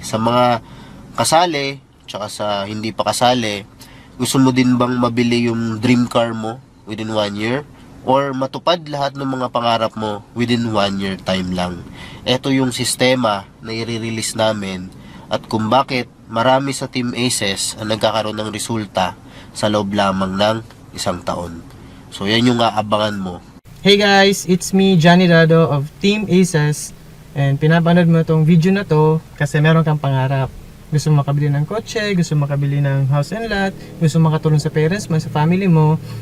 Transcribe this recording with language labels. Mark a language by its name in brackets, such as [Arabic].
[Filipino] Sa mga kasali, tsaka sa hindi pa kasali, gusto mo din bang mabili yung dream car mo [English] within 1 year? [Filipino] Or matupad lahat ng mga pangarap mo [English] within 1 year time [Filipino] lang? Ito yung sistema na i-release namin at kung bakit marami sa Team Aces ang nagkakaroon ng resulta sa loob lamang ng 1 taon. So yan yung aabangan mo. [English] Hey guys, it's me, Johnny Dado of Team Aces. [Filipino] And pinapanood mo itong video na to kasi meron kang pangarap. Gusto mo makabili ng kotse, gusto mo makabili ng house and lot, gusto mo makatulong sa parents mo, sa family mo.